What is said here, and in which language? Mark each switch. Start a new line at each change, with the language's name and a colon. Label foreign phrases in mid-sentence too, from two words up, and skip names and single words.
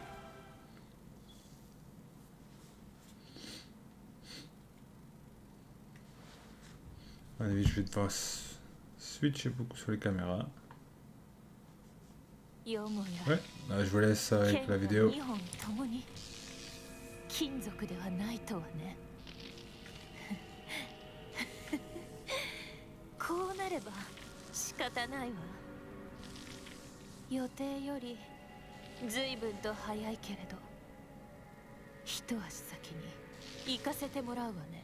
French: Allez, je vais devoir switcher beaucoup sur les caméras. Ouais, je vous laisse avec la vidéo.
Japanese: 金属ではないとはね。こうなれば仕方ないわ。予定より随分と早いけれど、一足先に行かせてもらうわね。